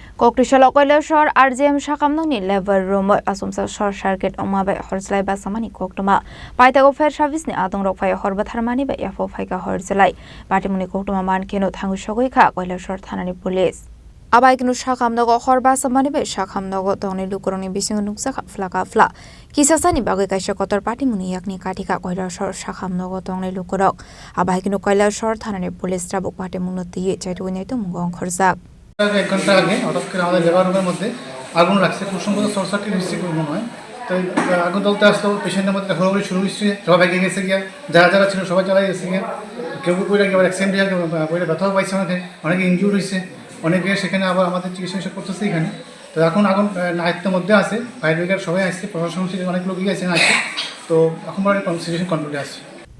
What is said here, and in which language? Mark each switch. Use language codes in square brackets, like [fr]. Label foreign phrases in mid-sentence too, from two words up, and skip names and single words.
[trp] Koktisalo Kailashahar RGM Sakham [en] level room [trp] Achumsa [en] short circuit [trp] Wngma by Horjwlai Bachamani Koktwma Paithago fire Serviceni Adongrok Bwtharmani by Yaphao Phaikha Horjwlai Patimungni Koktwma Mankheno Thangwi Phaikha Kailahahar Thanani police Abaikinu Sakham Bachamani by Sakham Tongni Lukuroni Bising Nuksaka Flaka Kisasani Bagai Kaisha Kotor Patimungni Yakni Katika Kailahahar Sakham Tongni Lukurok Abaikinu Kailahahar Thanani police Trabuk Patimungni Chaituineto Mungong Khorang [bn] এক ঘন্টা আগে হঠাৎ করে আমাদের লেবার রুমের মধ্যে আগুন লাগছে খুব সম্ভবত [en] short circuit [bn] হচ্ছে মনে হয় তো আগুন জ্বলতে আসলো পেশেন্টের মধ্যে ঘোরাঘুরি শুরু হচ্ছে সবাই ভেঙে গেছে গিয়া যারা যারা ছিল সবাই চালাই গেছে গিয়া কেউ কেউ পড়ে গিয়ে অ্যাক্সিডেন্ট হয়ে পড়ে ব্যথাও পাইছে অনেকে ইনজিউর হয়েছে অনেকে সেখানে আবার আমাদের চিকিৎসা করতেছে এখানে তো এখন আগুন আয়ত্তের মধ্যে আছে [en] fire brigade [bn] সবাই আসছে প্রশাসন অনেক লোকই আছে তো এখন [en] situation control [bn] আসছে